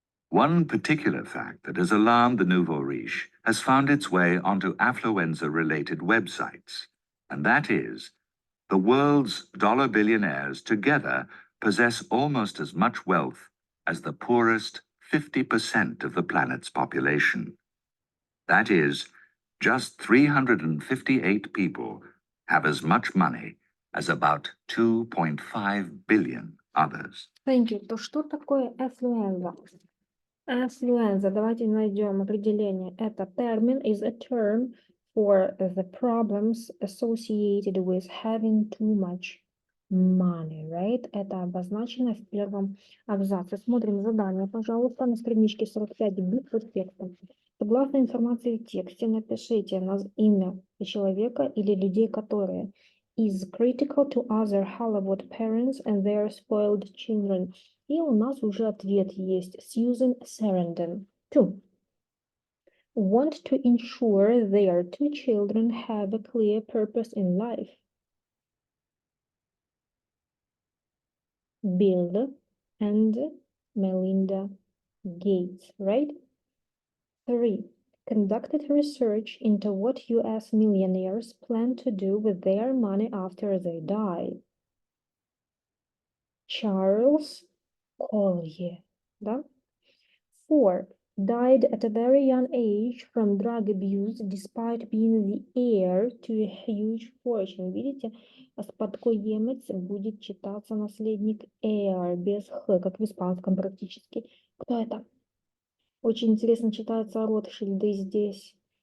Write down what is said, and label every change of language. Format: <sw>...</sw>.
<en>One particular fact that has alarmed the nouveau riche has found its way onto affluenza-related websites, and that is, the world's dollar billionaires together possess almost as much wealth as the poorest 50% of the planet's population. That is, just 358 people have as much money as about 2.5 billion others. Thank you.</en> <ru>То что такое affluenza? Affluenza, давайте найдем определение.</ru> <en>Это term is a term for the problems associated with having too much money, right?</en> <ru>Это обозначено в первом абзаце. Смотрим задание, пожалуйста, на страничке 45 бит под текстом. Согласно информации в тексте, напишите имя человека или людей, которые is critical to other Hollywood parents and their spoiled children. И у нас уже ответ есть. Susan Sarandon. 2.</ru> <en>Want to ensure their 2 children have a clear purpose in life. Bill and Melinda Gates, right? 3. Conducted research into what U.S. millionaires plan to do with their money after they die.</en> <ru>Charles Collier, да? 4.</ru> <en>Died at a very young age from drug abuse despite being the heir to a huge fortune.</en> <ru>Видите, спадкоемец будет читаться наследник heir, без х, как в испанском практически. Кто это? Очень интересно читается Ротшильды здесь.</ru>